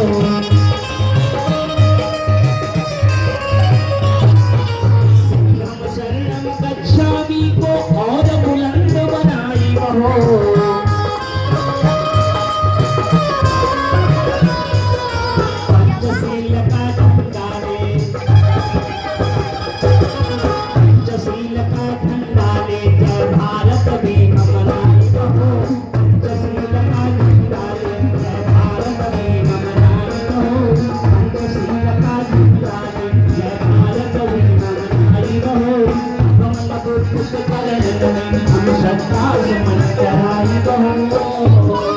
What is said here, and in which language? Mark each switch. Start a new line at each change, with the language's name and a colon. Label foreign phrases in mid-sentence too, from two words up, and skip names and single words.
Pali: संघम शरणं गच्छामि
Bhojpuri: को और बुलंद बनाई बहो। पंचशील का झंडा ले, पंचशील का झंडा ले, जय भारत भीम मनाई बहो। पंचशील का झंडा ले, जय भारत भीम मनाई बहो। पंचशील का झंडा ले, जय भारत भीम मनाई बहो। भगवान बुद्ध के चरणन में हम श्रद्धा सुमन चढ़ाई बहो।